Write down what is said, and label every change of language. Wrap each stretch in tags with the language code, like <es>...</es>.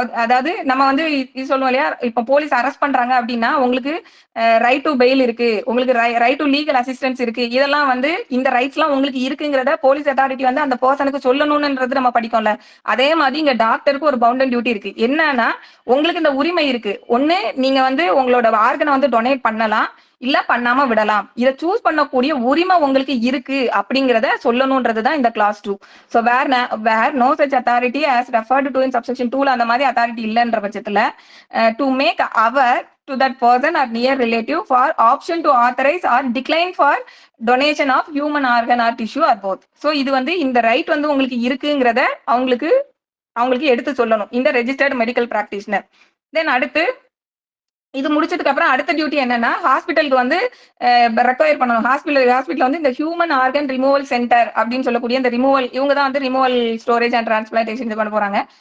<ta>அதாவது நம்ம வந்து இது சொல்லுவோம் இல்லையா, இப்ப போலீஸ் அரெஸ்ட் பண்றாங்க அப்படின்னா உங்களுக்கு ரைட் டு பெயில் இருக்கு, உங்களுக்கு ரைட் டு லீகல் அசிஸ்டன்ஸ் இருக்கு, இதெல்லாம் வந்து இந்த ரைட்ஸ் எல்லாம் உங்களுக்கு இருக்குங்கிறத போலீஸ் அத்தாரிட்டி வந்து அந்த பர்சனுக்கு சொல்லணும்ன்றது நம்ம படிக்கோம்ல. அதே மாதிரி இங்க டாக்டருக்கு ஒரு பவுண்ட் அண்ட் டியூட்டி இருக்கு. என்னன்னா உங்களுக்கு இந்த உரிமை இருக்கு, ஒண்ணு நீங்க வந்து உங்களோட ஆர்கனை வந்து டொனேட் பண்ணலாம் இல்ல பண்ணாம விடலாம், இதை சூஸ் பண்ணக்கூடிய உரிமை உங்களுக்கு இருக்கு அப்படிங்கிறத சொல்லணும்ன்றதுதான் இந்த class 2.</ta> <en>so where no such authority as referred to in subsection 2ல</en> <ta>அந்த மாதிரி அத்தாரிட்டி இல்லைன்ற பட்சத்துல</ta> <en>To make over to that person or near relative for option to authorize or decline for donation of human organ or tissue or both.</en> <ta>So இது வந்து இந்த right வந்து உங்களுக்கு இருக்குங்கிறத அவங்களுக்கு எடுத்து சொல்லணும் இந்த ரெஜிஸ்டர்ட் மெடிக்கல் பிராக்டிஷனர். தென் அடுத்து இது முடிச்சதுக்கு அப்புறம் அடுத்த டியூட்டி என்னன்னா ஹாஸ்பிட்டலுக்கு வந்து ரெக்வயர் பண்ணணும். ஹாஸ்பிட்டல் வந்து இந்த ஹியூமன் ஆர்கன் ரிமூவல் சென்டர் அப்படின்னு சொல்லக்கூடிய இந்த ரிமூவல், இவங்க தான் வந்து ரிமூவல் ஸ்டோரேஜ் அண்ட் டிரான்ஸ்பிளான்டேஷன் இது பண்ண போறாங்க.</ta>